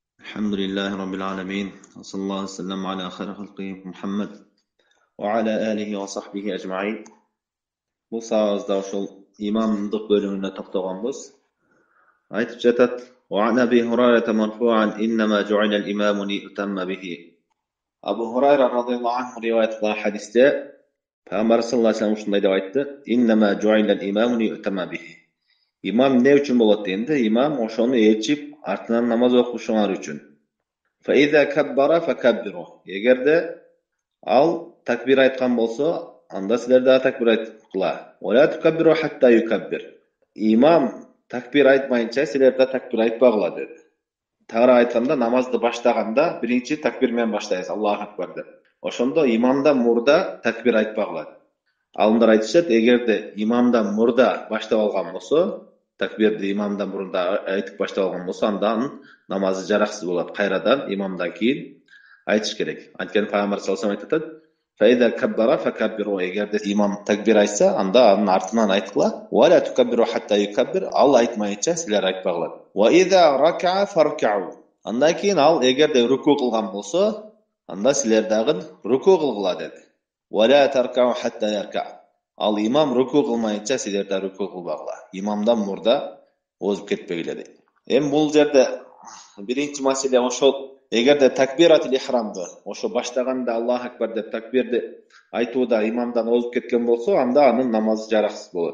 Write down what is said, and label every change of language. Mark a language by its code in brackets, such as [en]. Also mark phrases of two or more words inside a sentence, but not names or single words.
[ar] الحمد لله رب العالمين وصلى الله وسلم على خير خلقه محمد وعلى آله وصحبه أجمعين. [ky] Bu sağızda ошол имамдык бөлүмүнө токтогонбуз. Айтып жатат: [ar] "عن أبي هريرة مرفوعا إنما جعل الإمام ليؤتم به." [ky] Абу Хурайра [ar] رضي الله عنه [ky] риваят кылган хадисте Пайгамбар [ar] صلى الله عليه وسلم [ky] ушундай деп айтты: [ar] "إنما جعل الإمام ليؤتم به." [ky] Имам эмне үчүн болот дегенде, имам ошону ээрчип артынан намаз окушуңар үчүн. [ar] فَإِذَا كَبَّرَ فَكَبِّرُوا. [ky] Егерде ал такбир айткан болсо, анда силер дагы такбир айткыла. [ar] وَلَا تُكَبِّرُوا حَتَّى يُكَبِّرْ. [ky] Имам такбир айтмайынча силер да такбир айтпагыла деди. Тагыраак айтканда, намазды баштаганда биринчи такбир менен баштайбыз, [ar] الله أكبر [ky] деп. Ошондо имамдан мурда такбир айтпагыла. Алымдар айтышат, эгерде имамдан мурда баштап алган болсо, такбирди имамдан мурда айтып баштап алган болсо, анда анын намазы жараксыз болот. Кайрадан имамдан кийин айтыш керек. Анткени Пайгамбар [ar] صلى الله عليه وسلم [ky] айтат: [ar] "فإذا كبر فكبروا." [ky] Эгерде имам такбир айтса, анда анын артынан айткыла. [ar] "ولا تكبروا حتى يكبر." [ky] Ал айтмайынча силер айтпагыла. [ar] "وإذا ركع فاركعوا." [ky] Андан кийин ал эгерде руку кылган болсо, анда силер дагы руку кылгыла деди. [ar] "ولا تركعوا حتى يركع." [ky] Ал имам руку кылмайынча силер да руку кылбагыла. Имамдан мурда озуп кетпегиле дейт. Эми бул жерде биринчи маселе ошол эгерде такбиратул ихрамды ошо баштаганда [ar] الله أكبر [ky] деп такбирди айтууда имамдан озуп кеткен болсо, анда анын намазы жараксыз болот.